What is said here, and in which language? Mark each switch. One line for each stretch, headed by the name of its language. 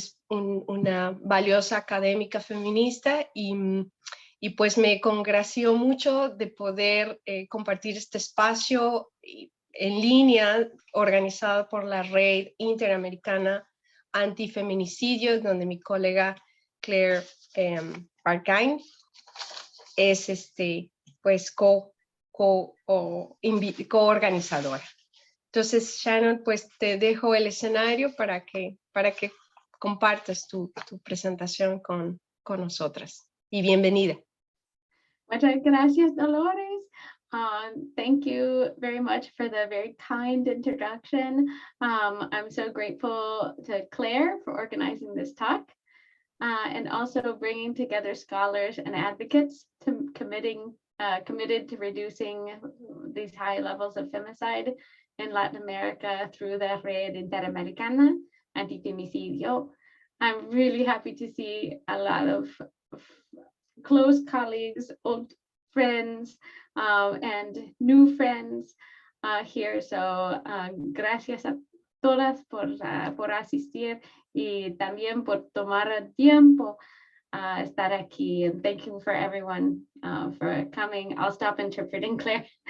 Spanish: una valiosa académica feminista, y pues me congració mucho de poder compartir este espacio en línea organizado por la Red Interamericana Antifeminicidio, donde mi colega Claire Parkine es pues co-organizadora. Entonces, Shannon, pues te dejo el escenario para que compartas tu presentación con nosotras. Y bienvenida. Muchas gracias, Dolores.
English: Thank you very much for the very kind introduction. I'm so grateful to Claire for organizing this talk and also bringing together scholars and advocates committed to reducing these high levels of femicide in Latin America through the Red Interamericana Antifemicidio. I'm really happy to see a lot of close colleagues, old friends, and new friends here.
Spanish: So gracias a todas por asistir y también por tomar tiempo estar aquí.
English: And thank you for everyone for coming. I'll stop interpreting, Claire.